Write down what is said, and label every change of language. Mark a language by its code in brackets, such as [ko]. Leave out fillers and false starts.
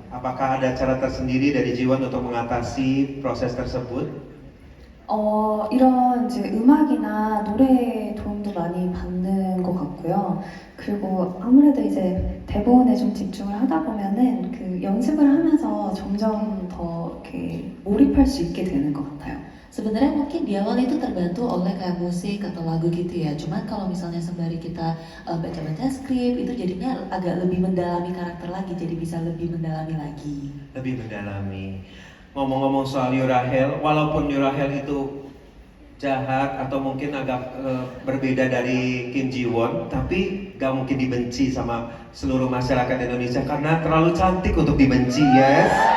[id] Apakah ada cara tersendiri dari Jiwon untuk mengatasi proses tersebut? [ko] 이런 이제 음악이나 노래에 도움도 많이 받는 것 같고요. 그리고 아무래도 이제 대본에 좀 집중을 하다 보면은 그 연습을 하면서 점점 더 이렇게 몰입할 수 있게 되는 것 같아요. [id] Sebenarnya mungkin di awal itu terbantu oleh kayak musik atau lagu gitu ya. Cuman kalau misalnya sembari kita baca-baca skrip itu jadinya agak lebih mendalami karakter lagi, jadi bisa lebih mendalami lagi. Lebih mendalami. Ngomong-ngomong soal Yurahel, walaupun Yurahel itu jahat atau mungkin agak berbeda dari Kim Jiwon, tapi gak mungkin dibenci sama seluruh masyarakat Indonesia karena terlalu cantik untuk dibenci, yes?